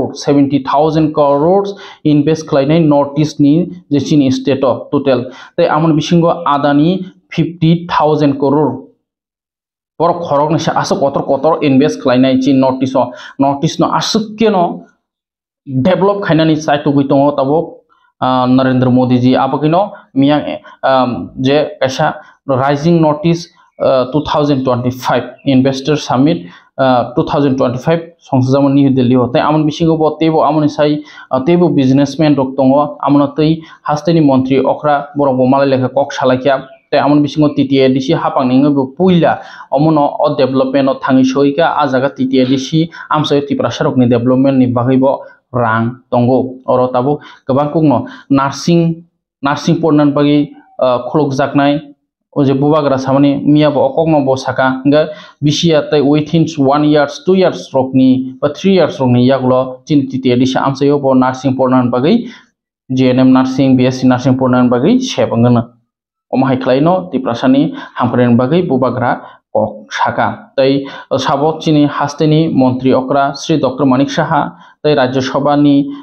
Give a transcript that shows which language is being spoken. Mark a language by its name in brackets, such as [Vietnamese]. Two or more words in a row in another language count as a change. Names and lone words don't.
[Kok Borok] crores invest khlainai Northeast ni je chini state o total tai amon bisingo Adani 50,000 crore borok khorok ni sa asuk kotor invest khlainai chi notice no asuk ke no develop khainani sai tu gui tongo tabo Narendra Modi ji apakino miyang je kaisa rising notice 2025 [English] investor summit [Kok Borok] 2025 songsajamon New Delhi hote amon bisingo bo tebo amoni sai tebo businessman rok tongo amon tei hasteni montri okra borok bo malai lekha kok salakya te amon bisingo TTADC hapang ningo bo puila omono o development o thangi soika a jaga TTADC amsai Tripura sarok ni development ni bagai bo rang tongo oro tabo gobang kungno nursing pornan bagi khulok jaknai oje bubagra samani miya bo okokno bo saka nga bisia tai [English] within 1 years 2 years [Kok Borok] rokni ba 3 years rokni yaglo chin TTADC amsayo bo nursing pornan bagi [English] GNM nursing BSc nursing [Kok Borok] pornan bagi sebangana omahai khlaino Tiprasani hampren bagi bubagra kok saka tai sabok chini hasteni montri okra Sri Dr Manik Saha tai Rajya Sabha ni